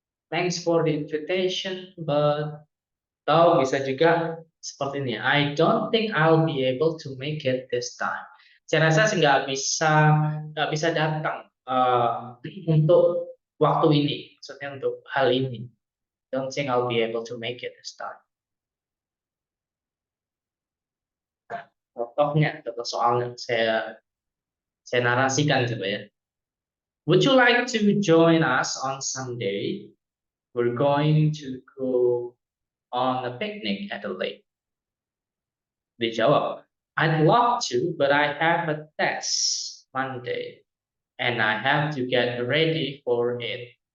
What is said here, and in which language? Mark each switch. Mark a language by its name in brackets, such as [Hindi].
[English] Thanks for the invitation, but [Indonesian] atau bisa juga seperti ini. [English] I don't think I'll be able to make it this time. [Indonesian] Saya rasa sih nggak bisa datang untuk waktu ini, maksudnya untuk hal ini. [English] Don't think I'll be able to make it this time. [Indonesian] Contohnya, contoh soalnya saya narasikan coba ya. [English] Would you like to join us on Sunday? We're going to go on a picnic at the lake. [Indonesian] Dijawab, [English] I'd love to, but I have a test Monday, and I have to get ready for it.